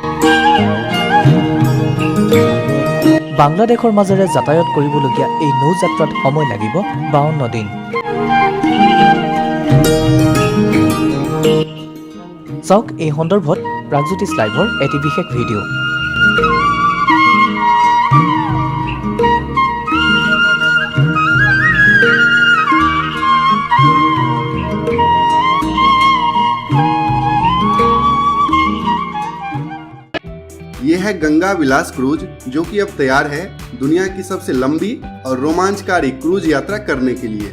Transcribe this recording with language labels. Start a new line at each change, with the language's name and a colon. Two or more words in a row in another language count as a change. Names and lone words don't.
Assamese: বাংলাদেশৰ মাজেৰে যাতায়াত কৰিবলগীয়া এই নৌযাত্ৰাত সময় লাগিব 52 দিন। চাওক এই সন্দৰ্ভত প্ৰাগজ্যোতিষ লাইভৰ এটি বিশেষ ভিডিঅ'।
Hindi: ये है गंगा विलास क्रूज, जो कि अब तैयार है दुनिया की सबसे लंबी और रोमांचकारी क्रूज यात्रा करने के लिए।